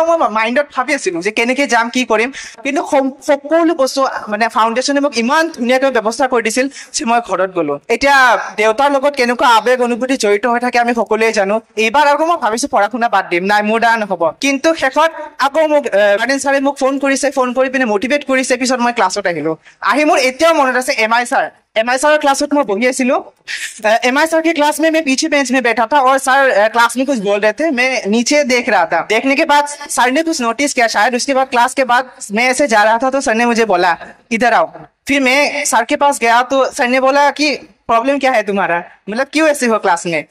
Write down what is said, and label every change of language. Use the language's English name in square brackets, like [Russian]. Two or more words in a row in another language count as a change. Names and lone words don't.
[Assamese] মই মাইণ্ডত ভাবি আছিলো যে কেনেকে যাম কি কৰিম কিন্তু সকলো বস্তু মানে ফাউণ্ডেশ্যনে মোক ইমান ধুনীয়াকৈ ব্যৱস্থা কৰি দিছিল যে মই ঘৰত গ'লো এতিয়া দেউতাৰ লগত কেনেকুৱা আৱেগ অনুভূতি জড়িত হৈ থাকে আমি সকলোৱে জানো এইবাৰ আকৌ মই ভাবিছো পঢ়া শুনা বাদ দিম নাই মোৰ দ্বাৰা নহ'ব কিন্তু শেষত আকৌ মোক গাৰ্ডেন ছাৰে মোক ফোন কৰি পিনে মটিভেট কৰিছে পিছত মই ক্লাছত আহিলো আহি মোৰ এতিয়াও মনত আছে MI ছাৰ [Hindi] MI सर क्लास में बही आसिलो MI सर के क्लास में मैं पीछे बेंच में बैठा था और सर क्लास में कुछ बोल रहे थे, मैं नीचे देख रहा था। देखने के बाद सर ने कुछ नोटिस किया शायद, उसके बाद क्लास के बाद मैं ऐसे जा रहा था तो सर ने मुझे बोला इधर आओ। फिर मैं सर के पास गया तो सर ने बोला कि प्रॉब्लम क्या है तुम्हारा, मतलब क्यों ऐसे हो क्लास में।